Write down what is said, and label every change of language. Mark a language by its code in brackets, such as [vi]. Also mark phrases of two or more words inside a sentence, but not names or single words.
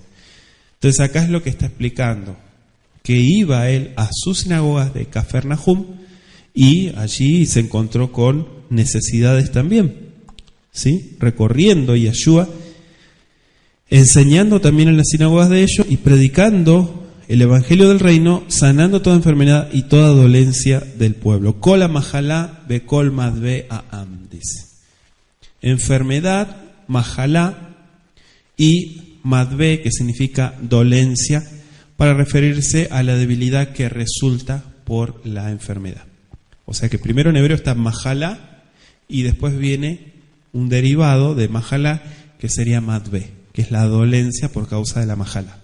[es] Entonces acá es lo que está explicando, que iba él a sus sinagogas de Cafarnaum y allí se encontró con necesidades también, ¿sí?, recorriendo Yahshua, enseñando también en las sinagogas de ellos y predicando el evangelio del reino, sanando toda enfermedad y toda dolencia del pueblo. [he] Kola mahalá bekol madve aam, [es] dice. Enfermedad, mahalá, y madve, que significa dolencia, para referirse a la debilidad que resulta por la enfermedad. O sea que primero en hebreo está mahalá y después viene un derivado de mahalá que sería madve, que es la dolencia por causa de la mahalá.